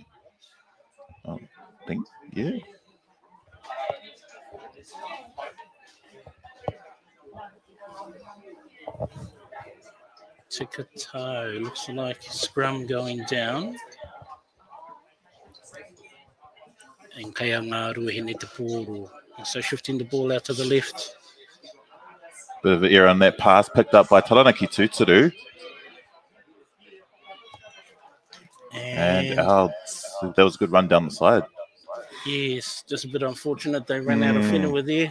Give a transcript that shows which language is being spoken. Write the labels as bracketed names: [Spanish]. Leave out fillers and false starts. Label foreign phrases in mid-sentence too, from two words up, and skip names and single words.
[English] I think, yeah. Tikato, looks like scrum going down. [Māori] And kaya ngā Ruahine te pōro. [English] So shifting the ball out to the left. Bit of an error on that pass, picked up by Taranaki Tūturu. And that was a good run down the side. Yes, just a bit unfortunate. They ran out of whenua there.